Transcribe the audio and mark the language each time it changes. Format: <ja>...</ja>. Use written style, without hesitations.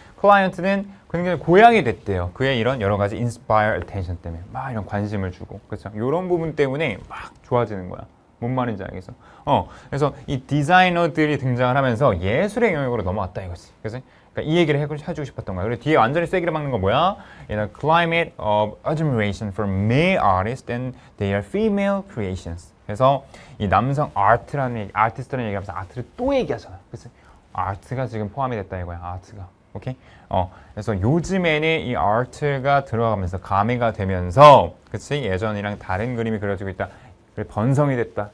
<ko>클라이언트는 굉장히 고양이 됐대요. 그의 이런 여러 가지</ko> <en>inspire attention</en> <ko>때문에. 막 이런 관심을 주고. 그쵸? 이런 부분 때문에 막 좋아지는 거야. 뭔 말인지 알겠어? 그래서 이 디자이너들이 등장을 하면서 예술의 영역으로 넘어왔다 이거지. 그치? 그러니까 이 얘기를 해주고 싶었던 거야. 그리고 뒤에 완전히 세기를 박는 건 뭐야?</ko> <en>In a climate of admiration for male artists and their female creations.</en> <ko>그래서 이 남성 아티스트라는 얘기하면서 아트를 또 얘기하잖아. 그치? 아트가 지금 포함이 됐다 이거야. 아트가. 오케이? 그래서 요즘에는 이 아트가 들어가면서 가미가 되면서 그치? 예전이랑 다른 그림이 그려지고 있다. 번성이 됐다.</ko>